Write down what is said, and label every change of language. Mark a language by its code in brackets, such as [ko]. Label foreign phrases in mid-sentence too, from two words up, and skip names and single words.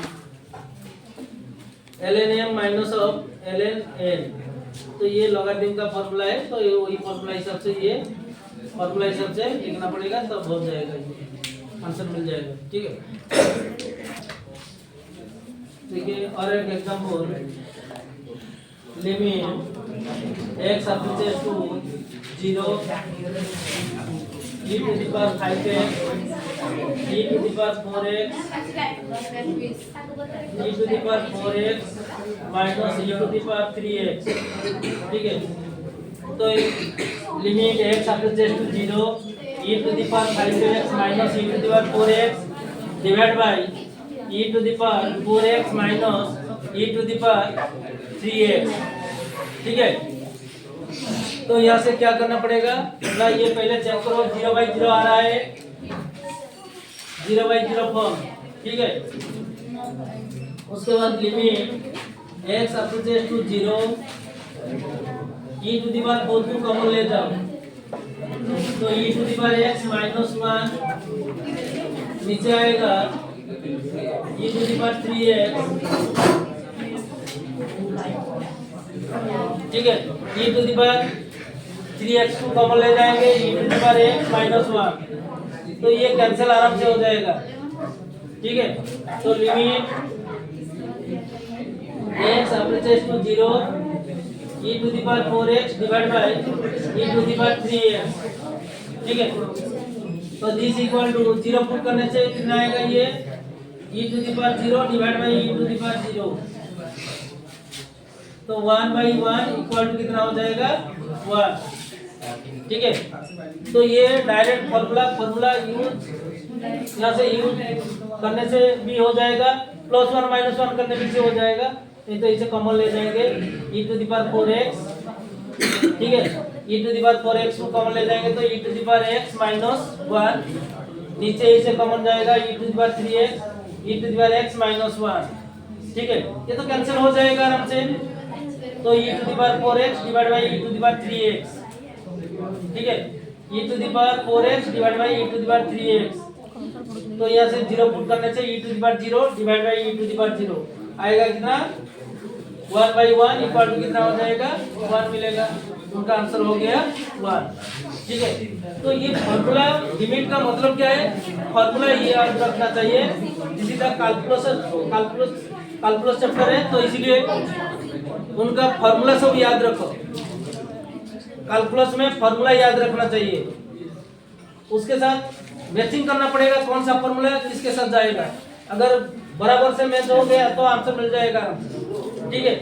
[en] ln m minus of ln n, [hi] तो ये लॉगरिथम का फॉर्मूला है, तो ये वही फॉर्मूला हिसाब से, ये फॉर्मूला हिसाब से लिखना पड़ेगा, तब हो जाएगा, ये आंसर मिल जाएगा, ठीक है। देखिए और एक [en] एग्जांपल, लिमिट x approaches to 0, e to the power 5x, e to the power 4x, e to the power 4x minus e to the power 3x, [hi] ठीक है। [en] तो लिमिट x approaches to 0, e to the power 5x minus e to the power 4x divided by e to the power 4x minus e to the power 3x, [hi] ठीक है। तो यहाँ से क्या करना पड़ेगा ना, ये पहले चेक करो 0/0 आ रहा है, 0/0 फॉर्म, ठीक है। उसके बाद [en] लिमिट x approaches to 0, e to the power 4 [hi] को कॉमन ले जाओ, तो [en] e to the power x minus 1 [hi] नीचे आएगा, [en] e to the power 3x, [hi] ठीक है। [en] e to the power 3x [hi] को कॉमन ले जाएंगे, [en] e to the power x minus 1, [hi] तो ये कैंसिल आराम से हो जाएगा, ठीक है। [en] तो लिमिट x approaches to 0 e to the power 4x divided by e to the power 3x, [hi] ठीक है। [en] तो this equal to 0 [hi] पुट करने से कितना आएगा ये [en] e to the power 0 divide by e to the power 0, [hi] तो 1/1 [en] equal to [hi] कितना हो जाएगा 1, ठीक है। तो ये [en] direct formula use [hi] यहाँ से यूज करने से भी हो जाएगा, +1 -1 करने भी से हो जाएगा, नहीं तो इसे कॉमन ले जाएंगे [en] e to the power 4x, [hi] ठीक है। [en] e to the power 4x [hi] को कॉमन ले जाएंगे तो [en] e to the power x - 1, [hi] नीचे इसे कॉमन जाएगा [en] e to the power 3x e to the power x - 1, [hi] ठीक है। ये तो कैंसिल हो जाएगा आराम से, तो [en] e to the power 4x divide by e to the power 3x, [hi] ठीक है। [en] e to the power 4x divide by e to the power 3x, [hi] तो यहाँ से 0 पुट करने से [en] e to the power 0 divide by e to the power 0 [hi] आएगा कितना 1/1 [en] equal to [hi] कितना हो जाएगा 1 मिलेगा, उनका आंसर हो गया 1, ठीक है। तो ये फॉर्मूला लिमिट का मतलब क्या है, फॉर्मूला ये याद रखना चाहिए, किसी का [en] calculus chapter [hi] है तो इसीलिए उनका फॉर्मूला सब याद रखो, कैलकुलस में फॉर्मूला याद रखना चाहिए, उसके साथ मैचिंग करना पड़ेगा, कौन सा फॉर्मूला किसके साथ जाएगा, अगर बराबर से मैच हो गया तो आंसर मिल जाएगा, ठीक है।